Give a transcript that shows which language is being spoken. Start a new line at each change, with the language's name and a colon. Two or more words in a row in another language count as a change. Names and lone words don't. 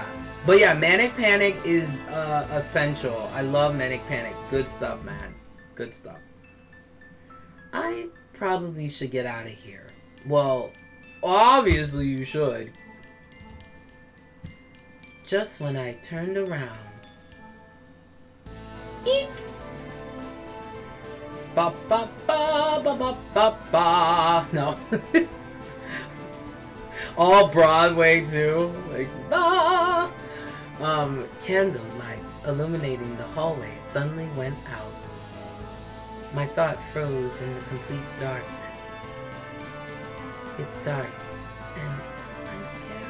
English: But yeah, Manic Panic is essential. I love Manic Panic. Good stuff, man. Good stuff. I probably should get out of here. Well, obviously you should. Just when I turned around. Eek! Ba ba ba ba ba ba ba. No. All Broadway too. Like ba. Candle lights illuminating the hallway suddenly went out. My thought froze in the complete darkness. It's dark, and I'm scared.